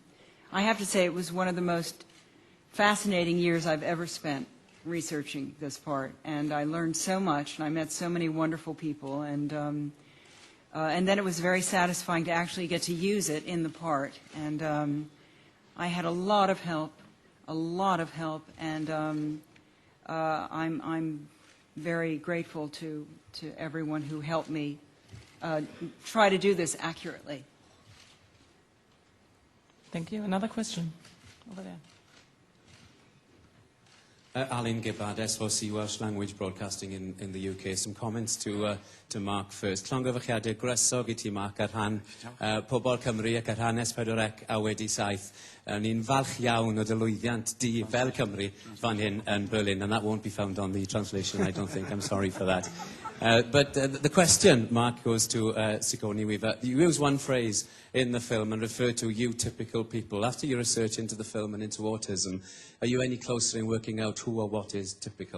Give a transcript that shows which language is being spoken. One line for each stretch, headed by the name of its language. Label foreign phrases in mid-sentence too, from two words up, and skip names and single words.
English: I have to say it was one of the most fascinating years I've ever spent researching this part, and I learned so much, and I met so many wonderful people, and then it was very satisfying to actually get to use it in the part, and I had a lot of help, and I'm very grateful to everyone who helped me try to do this accurately. Thank you. Another question over there. Alan Gibbard, SOC Welsh Language Broadcasting in the UK. Some comments to Mark first.
Welsh: Llongyfarchiadau grysog I ti, Mark, ar rhan pobl Cymru ac ar rhan S4C a wedi saith. Ni'n falch iawn o dy lwyddiant di fel Cymru fan hyn yn Berlin,
English: and that won't be found on the translation, I don't think. I'm sorry for that. But the question, Mark, goes to Sigourney Weaver. You use one phrase in the film and refer to you typical people. After your research into the film and into autism, are you any closer in working out who or what is typical?